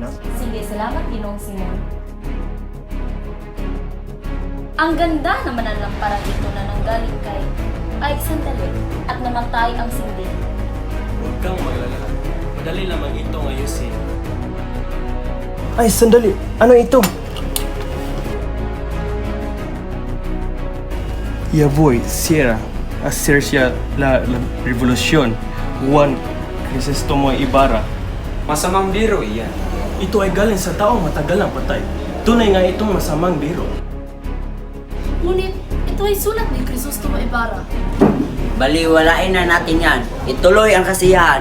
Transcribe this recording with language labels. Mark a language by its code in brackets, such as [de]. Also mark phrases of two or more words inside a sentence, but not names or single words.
[tl] Sige, salamat, Ginoong Simon. Ang ganda naman ng lamparang ito na nanggaling kay... Ay, sandali. At namatay ang sindi. Huwag kang maglala. Madali lamang itong ayusin. Ay, sandali. Ano ito? [es] Ya voy, Sierra, hacerse la revolución. [tl] Juan Crisostomo Ibarra. Masamang biro iyan. Ito ay galing sa taong matagal ang patay. Tunay nga itong masamang biro. Ngunit, ito ay sulat ni Crisostomo Ibarra. Baliwalain na natin yan. Ituloy ang kasiyahan.